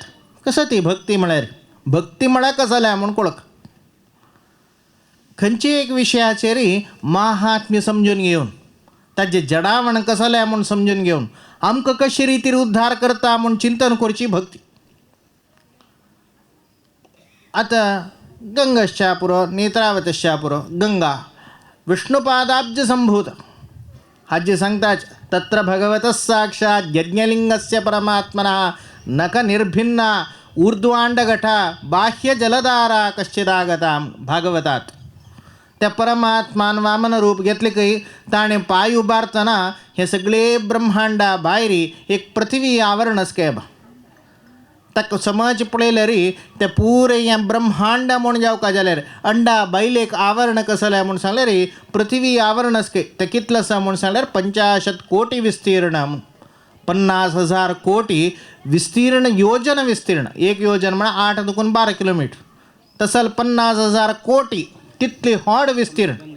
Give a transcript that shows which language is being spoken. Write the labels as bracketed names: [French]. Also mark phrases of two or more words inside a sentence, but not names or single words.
[Konkani] कसं ती भक्ती म्हळ्यार भक्ती म्हळ्यार कसले म्हूण कळक खंयचे एक विशयाचेरी महात्म्य समजून घेवन ताजे जडावण कसलें म्हूण समजून घेवन आमकां कशे रितीर उद्धार करता म्हूण चिंतन करची भक्ती. आतां गंगश्चा पुरो नेत्रावतश्चा पुरो गंगा विष्णुपादाब्ज संभूत हाजे सांगताच [Sanskrit] तत्र भगवतः साक्षात् यज्ञलिंगस्य परमात्मनः नख निर्भिन्ना ऊर्ध्वांडघटा बाह्य जलधारा कश्चिदागता [Konkani] भागवतात. त्या परमात्मान वामन रूप घेतले की ताणें पांय उबारतना हे सगळे ब्रह्मांडा भायरी एक पृथ्वी आवरणच केब ताका समज पळयल्यार ते पुरे हें ब्रह्मांड म्हूण जावका जाल्यार अंडा बायलेक आवरण कसलें म्हूण सांगल्यार पृथ्वी आवरणच के ते कितलें आसा म्हूण सांगल्यार 50 कोटी विस्तीर्ण 50,000 कोटी विस्तीर्ण योजन विस्तीर्ण एक योजन म्हळ्यार 8 दुकून 12 किलोमीटर तसल 50,000 कोटी तितली हॉड विस्तीर्ण